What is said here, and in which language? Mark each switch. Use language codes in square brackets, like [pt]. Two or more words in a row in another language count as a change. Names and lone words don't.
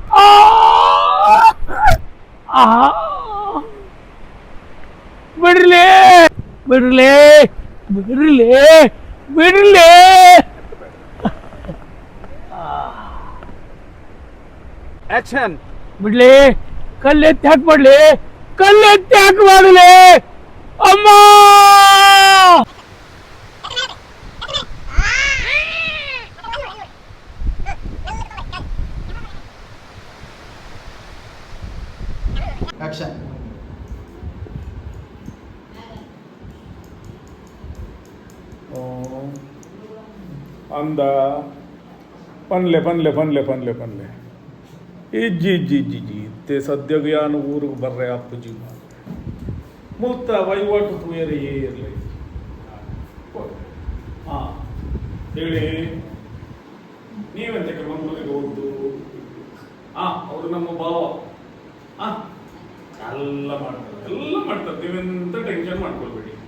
[kn] ಬಿಡ್ರಲಿ ಬಿಡ್ರಲಿ ಬಿಡ್ರಲಿ ಬಿಡ್ರಲಿ. ಆಕ್ಷನ್. ಬಿಡ್ಲಿ, ಕಲ್ಲೆತ್ತಿ ಹಾಕ್ಬಿಡ್ಲಿ, ಕಲ್ಲೆತ್ತಿ ಹಾಕ್ಬಾರ್ಲಿ. ಅಮ್ಮ ಆಕ್ಷನ್. [tcy] ಅಂದ ಪನ್ಲೆ ಪನ್ಲೆ ಪನ್ಲೆ ಪನ್ಲೆ ಪನ್ಲೆ ಇಜ್ಜಿ ಇಜ್ಜಿ ಇಜ್ಜಿ ಇಜ್ಜಿ ಇತ್ತೆ ಸದ್ಯಗ ಯಾನು ಊರಿಗೆ ಬರ್ರೆ ಅಪ್ಪುಜಿ ಮುಲ್ತ ವಹಿವಾಟು ತುಯರೇ ಇರಲಿ. [kn] ಹಾಂ ಹೇಳಿ, ನೀವೆಂತಕ್ಕೆ ಮಂಗಳೂರಿಗೆ ಹೋಗ್ದು? ಅವರು ನಮ್ಮ ಭಾವ. ಎಲ್ಲ ಮಾಡ್ತಾರೆ ನೀವೆಂತ ಟೆನ್ಷನ್ ಮಾಡ್ಕೊಳ್ಬೇಡಿ.